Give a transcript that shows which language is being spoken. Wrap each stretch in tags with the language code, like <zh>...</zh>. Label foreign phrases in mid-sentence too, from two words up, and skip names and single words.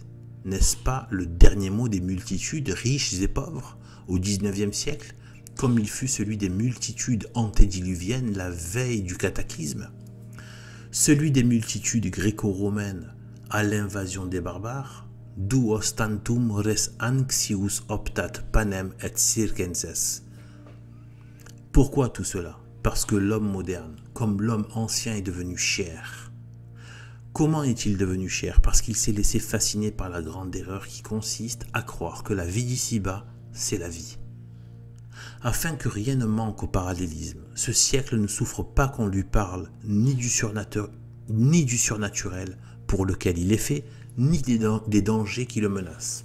<fr>N'est-ce pas le dernier mot des multitudes riches et pauvres au XIXe siècle, comme il fut celui des multitudes antédiluviennes la veille du cataclysme? Celui des multitudes gréco-romaines à l'invasion des barbares, d'où</fr> <la>ostantum res anxius optat panem et circenses.</la> <fr>Pourquoi tout cela? Parce que l'homme moderne, comme l'homme ancien, est devenu chair. Comment est-il devenu chair? Parce qu'il s'est laissé fasciner par la grande erreur qui consiste à croire que la vie d'ici-bas, c'est la vie. Afin que rien ne manque au parallélisme, ce siècle ne souffre pas qu'on lui parle ni du surnaturel pour lequel il est fait, ni des dangers qui le menacent.</fr>